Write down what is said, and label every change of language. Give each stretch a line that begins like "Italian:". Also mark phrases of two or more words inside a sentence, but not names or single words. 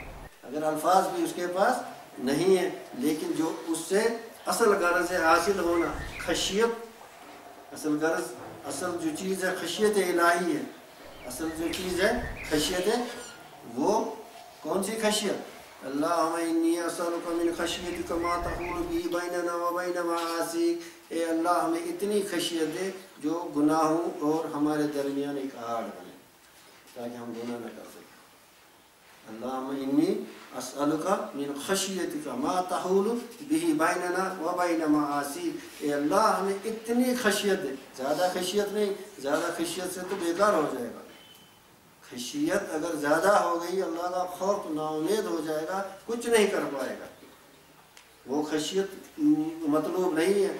Urdu: اگر الفاظ بھی اس کے پاس نہیں ہے لیکن جو اس سے اصل غرض ہے حاصل ہونا، خشیت، اصل غرض، اصل جو چیز ہے خشیت الہی ہے. اصل جو چیز ہے خشیت ہے، وہ کون سی خشیت؟
Arabic: اللہم انی اسألک من خشیتک ما تحول به بیننا و بین معاصیک.
Urdu: اے اللہ ہمیں اتنی خشیت دے جو گناہوں اور ہمارے درمیان ایک آڑ بنے تاکہ ہم گناہ نہ کر سکیں.
Arabic: اللہم انی اسألک من خشیتک ما تحول به بیننا و بین معاصیک.
Urdu: اے اللہ ہمیں اتنی خشیت دے، زیادہ خشیت نہیں، زیادہ خشیت سے تو بیکار ہو جائے گا. خشیت اگر زیادہ ہو گئی، اللہ کا خوف، نا امید ہو جائے گا، کچھ نہیں کر پائے گا. وہ خشیت مطلوب نہیں ہے.